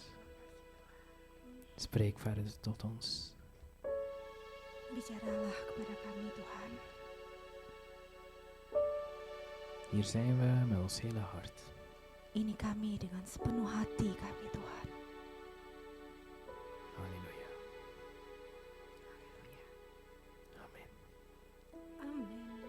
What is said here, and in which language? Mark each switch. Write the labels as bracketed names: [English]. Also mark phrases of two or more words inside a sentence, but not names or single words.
[Dutch] Spreek verder tot ons. [Indonesian] Bicaralah kepada kami Tuhan. [Dutch] Hier zijn we met ons hele hart. [Indonesian] Ini kami dengan sepenuh hati kami Tuhan. [Dutch] Halleluja. Amen. [Indonesian] Amin.